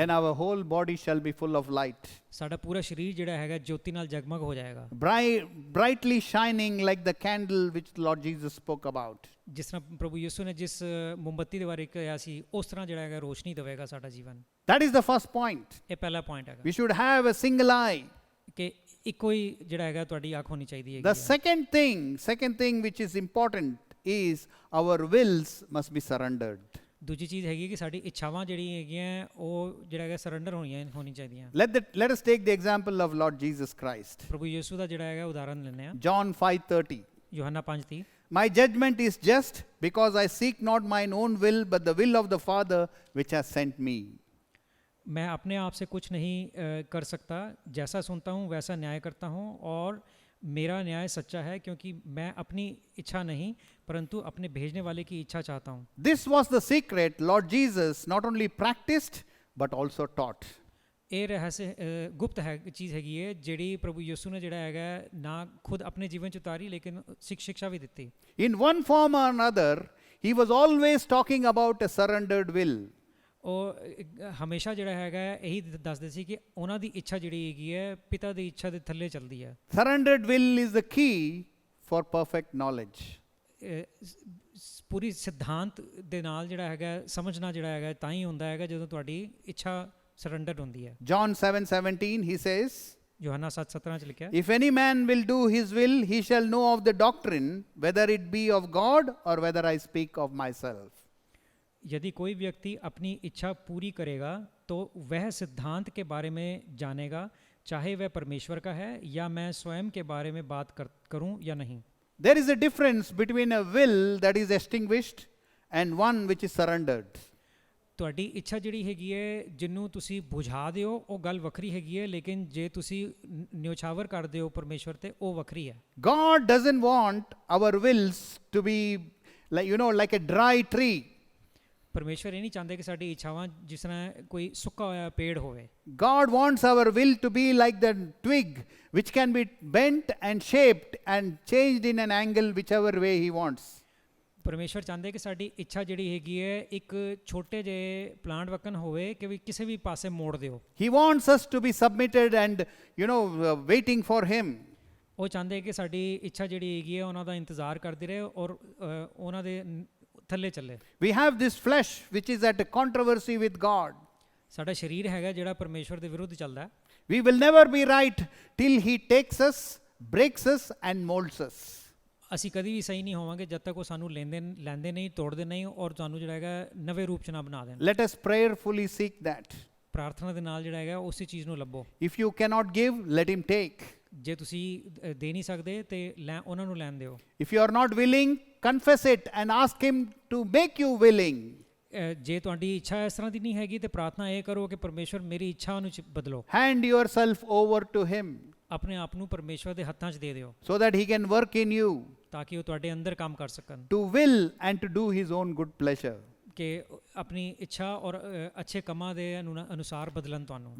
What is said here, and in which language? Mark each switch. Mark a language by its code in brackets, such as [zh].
[en] Then our whole body shall be full of light. [pa] ਸਾਡਾ ਪੂਰਾ ਸਰੀਰ ਜਿਹੜਾ ਹੈਗਾ ਜੋਤੀ ਨਾਲ ਜਗਮਗ ਹੋ ਜਾਏਗਾ। [en] Brightly shining like the candle which Lord Jesus spoke about. [pa] ਜਿਸ ਤਰ੍ਹਾਂ ਪ੍ਰਭੂ ਯਿਸੂ ਨੇ ਜਿਸ ਮੋਮਬੱਤੀ ਦੇ ਬਾਰੇ ਕਿਹਾ ਸੀ ਉਸ ਤਰ੍ਹਾਂ ਜਿਹੜਾ ਹੈਗਾ ਰੋਸ਼ਨੀ ਦੇਵੇਗਾ ਸਾਡਾ ਜੀਵਨ। [en] That is the first point. [pa] ਇਹ ਪਹਿਲਾ ਪੁਆਇੰਟ ਹੈਗਾ। [en] We should have a single eye. [pa] ਕਿ ਇੱਕੋ ਹੀ ਜਿਹੜਾ ਹੈਗਾ ਤੁਹਾਡੀ ਅੱਖ ਹੋਣੀ ਚਾਹੀਦੀ ਹੈ। [en] The second thing which is important is our wills must be surrendered. [pa] ਦੂਜੀ ਚੀਜ਼ ਹੈਗੀ ਕਿ ਸਾਡੀ ਇੱਛਾਵਾਂ ਜਿਹੜੀਆਂ ਹੈਗੀਆਂ ਉਹ ਜਿਹੜਾ ਹੈਗਾ ਸਰੈਂਡਰ ਹੋਣੀ ਚਾਹੀਦੀਆਂ। [en] Let us take the example of Lord Jesus Christ. [pa] ਪ੍ਰਭੂ ਯਿਸੂ ਦਾ ਜਿਹੜਾ ਹੈਗਾ ਉਦਾਹਰਨ ਲੈਂਦੇ ਹਾਂ। [en] John 5:30. [pa] ਯੋਹੰਨਾ 5:30 [en] My judgment is just because I seek not mine own will but the will of the Father which has sent me. [hi] मैं अपने आप से कुछ नहीं कर सकता, जैसा सुनता हूँ वैसा न्याय करता हूँ और मेरा न्याय सच्चा है क्योंकि मैं अपनी इच्छा नहीं परंतु अपने भेजने वाले की इच्छा चाहता हूँ। [en] This was the secret Lord Jesus not only practiced but also taught. [pa] ਇਹ ਰਹੱਸ ਗੁਪਤ ਹੈ ਚੀਜ਼ ਹੈਗੀ ਹੈ ਜਿਹੜੀ ਪ੍ਰਭੂ ਯਿਸੂ ਨੇ ਜਿਹੜਾ ਹੈਗਾ ਨਾ ਖੁਦ ਆਪਣੇ ਜੀਵਨ ਚ ਉਤਾਰੀ ਲੇਕਿਨ ਸਿੱਖਿਆ ਵੀ ਦਿੱਤੀ। [en] In one form or another he was always talking about a surrendered will. [pa] ਉਹ ਹਮੇਸ਼ਾ ਜਿਹੜਾ ਹੈਗਾ ਇਹੀ ਦੱਸਦੇ ਸੀ ਕਿ ਉਹਨਾਂ ਦੀ ਇੱਛਾ ਜਿਹੜੀ ਹੈਗੀ ਹੈ ਪਿਤਾ ਦੀ ਇੱਛਾ ਦੇ ਥੱਲੇ ਚੱਲਦੀ ਹੈ। [en] Surrendered will is the key for perfect knowledge. [pa] ਪੂਰੀ ਸਿਧਾਂਤ ਦੇ ਨਾਲ ਜਿਹੜਾ ਹੈਗਾ ਸਮਝਣਾ ਜਿਹੜਾ ਹੈਗਾ ਤਾਂ ਹੀ ਹੁੰਦਾ ਹੈਗਾ ਜਦੋਂ ਤੁਹਾਡੀ ਇੱਛਾ ਸਰੈਂਡਰ ਹੁੰਦੀ ਹੈ। [en] John 7:17, he says, [pa] ਯੋਹੰਨਾ 7:17 ਚ ਲਿਖਿਆ, [en] if any man will do his will, he shall know of the doctrine, whether it be of God or whether I speak of myself. [hi] यदि कोई व्यक्ति अपनी इच्छा पूरी करेगा तो वह सिद्धांत के बारे में जानेगा, चाहे वह परमेश्वर का है या मैं स्वयं के बारे में बात करूं या नहीं। [en] There is a difference between a will that is extinguished and one which is surrendered. [pa] ਤੁਹਾਡੀ ਇੱਛਾ ਜਿਹੜੀ ਹੈਗੀ ਹੈ ਜਿਹਨੂੰ ਤੁਸੀਂ ਬੁਝਾ ਦਿਓ ਉਹ ਗੱਲ ਵੱਖਰੀ ਹੈਗੀ ਹੈ, ਲੇਕਿਨ ਜੇ ਤੁਸੀਂ ਨਿਉਛਾਵਰ ਕਰਦੇ ਹੋ ਪਰਮੇਸ਼ਵਰ ਤੇ ਉਹ ਵੱਖਰੀ ਹੈ। [en] God doesn't want our wills to be like a dry tree. [pa] ਪਰਮੇਸ਼ਵਰ ਇਹ ਨਹੀਂ ਚਾਹੁੰਦੇ ਕਿ ਸਾਡੀ ਇੱਛਾਵਾਂ ਜਿਸ ਤਰ੍ਹਾਂ ਕੋਈ ਸੁੱਕਾ ਹੋਇਆ ਪੇੜ ਹੋਵੇ। [en] God wants our will to be like the twig which can be bent and shaped and changed in an angle whichever way he wants. [pa] ਪਰਮੇਸ਼ਵਰ ਚਾਹੁੰਦੇ ਕਿ ਸਾਡੀ ਇੱਛਾ ਜਿਹੜੀ ਹੈਗੀ ਹੈ ਇੱਕ ਛੋਟੇ ਜਿਹੇ ਪਲਾਂਟ ਵਕਨ ਹੋਵੇ ਕਿ ਵੀ ਕਿਸੇ ਵੀ ਪਾਸੇ ਮੋੜ ਦਿਓ। [en] He wants us to be submitted and waiting for him. [pa] ਉਹ ਚਾਹੁੰਦੇ ਕਿ ਸਾਡੀ ਇੱਛਾ ਜਿਹੜੀ ਹੈਗੀ ਹੈ ਉਹਨਾਂ ਦਾ ਇੰਤਜ਼ਾਰ ਕਰਦੀ ਰਹੇ ਔਰ ਉਹਨਾਂ ਦੇ ਥੱਲੇ ਚੱਲੇ। [en] We have this flesh which is at a controversy with God. [pa] ਸਾਡਾ ਸਰੀਰ ਹੈਗਾ ਜਿਹੜਾ ਪਰਮੇਸ਼ਵਰ ਦੇ ਵਿਰੁੱਧ ਚੱਲਦਾ ਹੈ। [en] We will never be right till he takes us, breaks us and molds us. [pa] ਅਸੀਂ ਕਦੀ ਵੀ ਸਹੀ ਨਹੀਂ ਹੋਵਾਂਗੇ ਜਦ ਤੱਕ ਉਹ ਸਾਨੂੰ ਲੈਂਦੇ ਨਹੀਂ, ਤੋੜਦੇ ਨਹੀਂ ਔਰ ਤੁਹਾਨੂੰ ਜਿਹੜਾ ਹੈਗਾ ਨਵੇਂ ਰੂਪ ਚ ਨਾ ਬਣਾ ਦੇਣ। [en] Let us prayerfully seek that. [pa] ਪ੍ਰਾਰਥਨਾ ਦੇ ਨਾਲ ਜਿਹੜਾ ਹੈਗਾ ਉਸੇ ਚੀਜ਼ ਨੂੰ ਲੱਭੋ। [en] If you cannot give, let him take. [pa] ਜੇ ਤੁਸੀਂ ਦੇ ਨਹੀਂ ਸਕਦੇ ਤੇ ਉਹਨਾਂ ਨੂੰ ਲੈਣ ਦਿਓ। [en] If you are not willing, confess it and ask him to make you willing. [pa] ਜੇ ਤੁਹਾਡੀ ਇੱਛਾ ਇਸ ਤਰ੍ਹਾਂ ਦੀ ਨਹੀਂ ਹੈਗੀ ਤੇ ਪ੍ਰਾਰਥਨਾ ਇਹ ਕਰੋ ਕਿ ਪਰਮੇਸ਼ਵਰ ਮੇਰੀ ਇੱਛਾ ਨੂੰ ਬਦਲੋ। [en] Hand yourself over to him [pa] ਆਪਣੇ ਆਪ ਨੂੰ ਪਰਮੇਸ਼ਵਰ ਦੇ ਹੱਥਾਂ 'ਚ ਦੇ ਦਿਓ [en] so that he can work in you [pa] ਤਾਂ ਕਿ ਉਹ ਤੁਹਾਡੇ ਅੰਦਰ ਕੰਮ ਕਰ ਸਕਣ। [en] to will and to do his own good pleasure. [pa] ਕਿ ਆਪਣੀ ਇੱਛਾ ਔਰ ਅੱਛੇ ਕੰਮਾਂ ਦੇ ਅਨੁਸਾਰ ਬਦਲਣ ਤੁਹਾਨੂੰ।